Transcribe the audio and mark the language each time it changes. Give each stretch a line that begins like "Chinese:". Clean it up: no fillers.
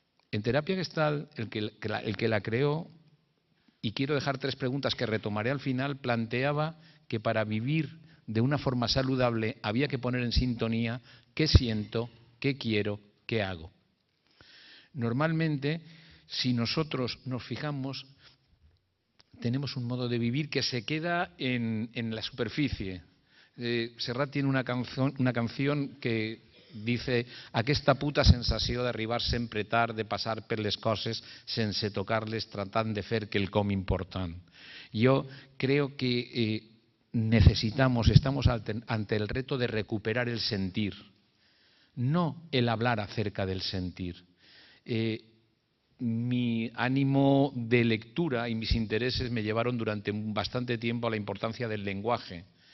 Spanish: En terapia Gestalt, el que la creó, y quiero dejar 3 preguntas que retomaré al final, planteaba que para vivir de una forma saludable había que poner en sintonía qué siento, qué quiero, qué hago. Normalmente, si nosotros nos fijamos, tenemos un modo de vivir que se queda en la superficie. Serrat tiene una canción que dice:
Catalan: aquesta puta sensació d'arribar sempre tard, de passar per les coses sense tocar-les, tratant de fer quelcom important.
Spanish: Yo creo que estamos ante el reto de recuperar el sentir, no el hablar acerca del sentir. Mi ánimo de lectura y mis intereses me llevaron durante bastante tiempo a la importancia del lenguaje.